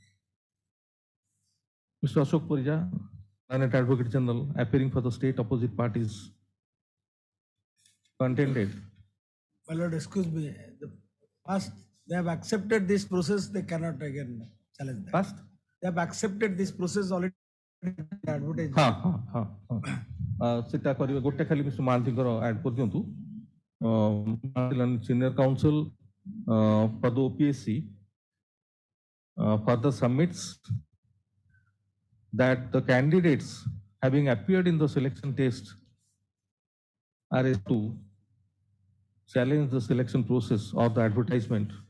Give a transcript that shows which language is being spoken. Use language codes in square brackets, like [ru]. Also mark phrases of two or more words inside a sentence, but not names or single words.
[en] Ashok Purija, Learned Advocate General, appearing for the state opposite parties, contended. My lord, excuse me. First, they have accepted this process, they cannot again challenge that. First? They have accepted this process already advertised. [or] ସେଟା କରିବେ ଗୋଟେ ଖାଲି ମିଷ୍ଟର ମହାନ୍ତିଙ୍କର ଆଡ୍ କରିଦିଅନ୍ତୁ [en] senior counsel for the OPSC further submits that the candidates having appeared in the selection test are able to challenge the selection process or the advertisement.